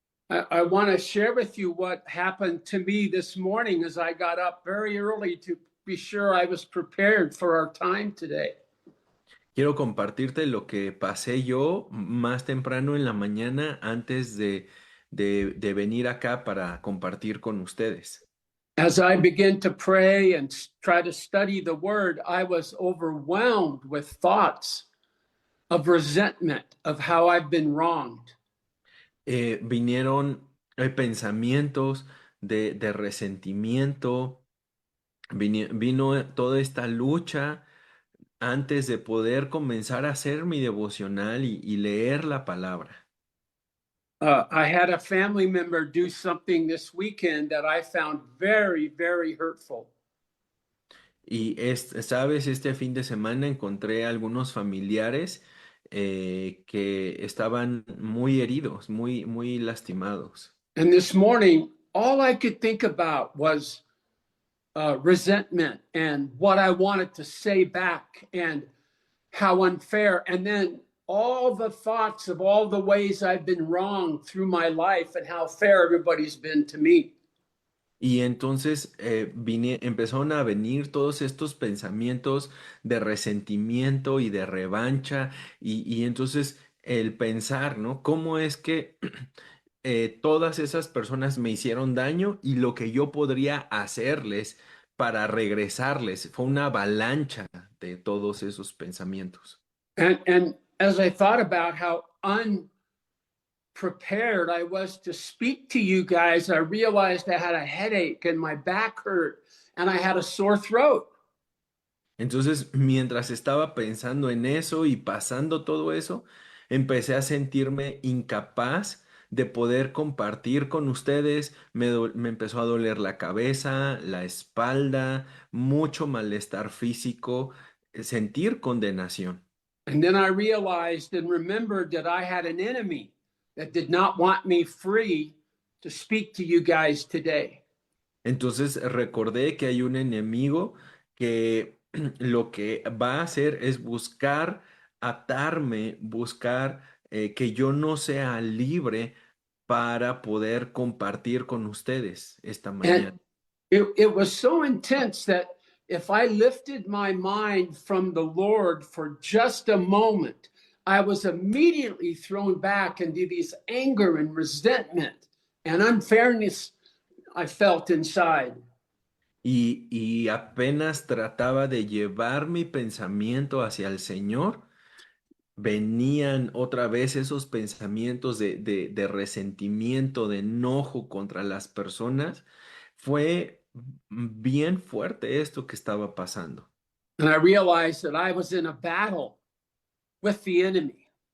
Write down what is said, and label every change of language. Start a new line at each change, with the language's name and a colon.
English: I want to share with you what happened to me this morning as I got up very early to be sure I was prepared for our time today.
Spanish: Quiero compartirte lo que pasé yo más temprano en la mañana antes de venir acá para compartir con ustedes.
English: As I began to pray and try to study the word, I was overwhelmed with thoughts of resentment of how I've been wronged.
Spanish: Vinieron pensamientos de resentimiento, vino toda esta lucha antes de poder comenzar a hacer mi devocional y leer la palabra.
English: I had a family member do something this weekend that I found very, very hurtful.
Spanish: Y sabes, este fin de semana encontré algunos familiares que estaban muy heridos, muy lastimados.
English: And this morning, all I could think about was resentment and what I wanted to say back and how unfair. And then all the thoughts of all the ways I've been wrong through my life and how fair everybody's been to me.
Spanish: Y entonces empezaron a venir todos estos pensamientos de resentimiento y de revancha, y entonces el pensar, ¿no? ¿Cómo es que todas esas personas me hicieron daño y lo que yo podría hacerles para regresarles? Fue una avalancha de todos esos pensamientos.
English: And as I thought about how unprepared I was to speak to you guys, I realized I had a headache and my back hurt and I had a sore throat.
Spanish: Entonces, mientras estaba pensando en eso y pasando todo eso, empecé a sentirme incapaz de poder compartir con ustedes. Me empezó a doler la cabeza, la espalda, mucho malestar físico, sentir condenación.
English: And then I realized and remembered that I had an enemy that did not want me free to speak to you guys today.
Spanish: Entonces recordé que hay un enemigo que lo que va a hacer es buscar atarme, buscar que yo no sea libre para poder compartir con ustedes esta mañana.
English: And it was so intense that if I lifted my mind from the Lord for just a moment, I was immediately thrown back into these anger and resentment and unfairness I felt inside.
Spanish: y apenas trataba de llevar mi pensamiento hacia el Señor, venían otra vez esos pensamientos de resentimiento, de enojo contra las personas. Fue bien fuerte esto que estaba pasando.
English: And I realized that I was in a battle with the enemy.